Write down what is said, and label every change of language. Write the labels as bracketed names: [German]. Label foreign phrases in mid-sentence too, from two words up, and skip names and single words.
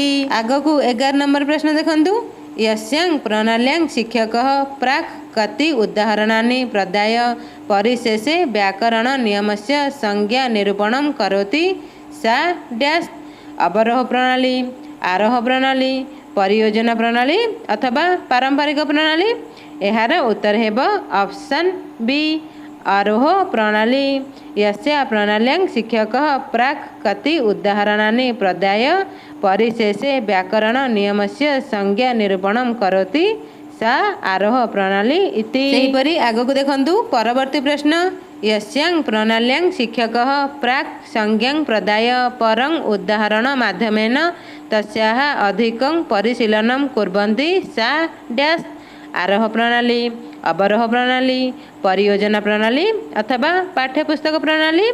[Odia] ଆଗକୁ 11 ନମ୍ବର ପ୍ରଶ୍ନ ଦେଖନ୍ତୁ। [Sanskrit] यस्यां प्रणाल्यां शिक्षकः प्राक् कति उदाहरणानि प्रदाय परिशेषे व्याकरण नियमस्य संज्ञा निरूपणं करोति सा डैश अवरोह प्रणाली, आरोह प्रणाली, परियोजना प्रणाली अथवा पारंपरिक प्रणाली। [Odia] ଏହାର ଉତ୍ତର ହେବ [English] option B [Sanskrit] आरोह प्रणाली। यस्या प्रणाल्यां शिक्षकः प्राक् कति उदाहरणानि प्रदाय परिशेषे व्याकरण नियमस्य संज्ञा निरूपणं करोति सा आरोह प्रणाली इति। [Odia] ସେହିପରି ଆଗକୁ ଦେଖନ୍ତୁ ପରବର୍ତ୍ତୀ ପ୍ରଶ୍ନ। [Sanskrit] यस्यां प्रणाल्यां शिक्षकः प्राक् संज्ञां प्रदाय परं उदाहरण माध्यमेन तस्याः अधिकं परिशीलनं कुर्वन्ति सा डैश आरोह प्रणाली, अवरोह प्रणाली, परियोजना प्रणाली अथवा पाठ्यपुस्तक प्रणाली।